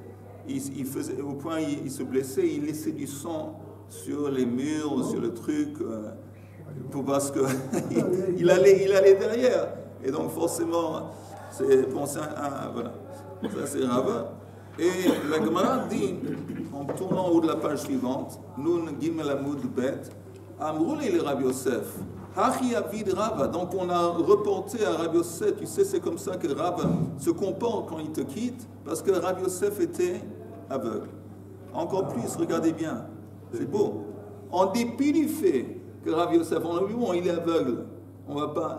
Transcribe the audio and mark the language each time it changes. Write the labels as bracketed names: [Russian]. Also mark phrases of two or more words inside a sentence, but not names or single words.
[French] Au point il se blessait, il laissait du sang sur les murs, sur le truc, parce que il allait derrière. Et donc forcément, c'est bon, voilà. Ça c'est Rava. Et la Gemara dit, en tournant en haut de la page suivante, [Hebrew] נ"ג עמוד ב, [Aramaic] אמרו ליה רב יוסף. הכי עביד רבא. [French] Donc on a reporté à Rav Yosef, tu sais, c'est comme ça que Rava se comporte quand il te quitte, parce que Rav Yosef était aveugle. Encore plus, regardez bien, c'est beau. En dépit du fait que Rav Yosef, on a vu, bon, il est aveugle, on va pas.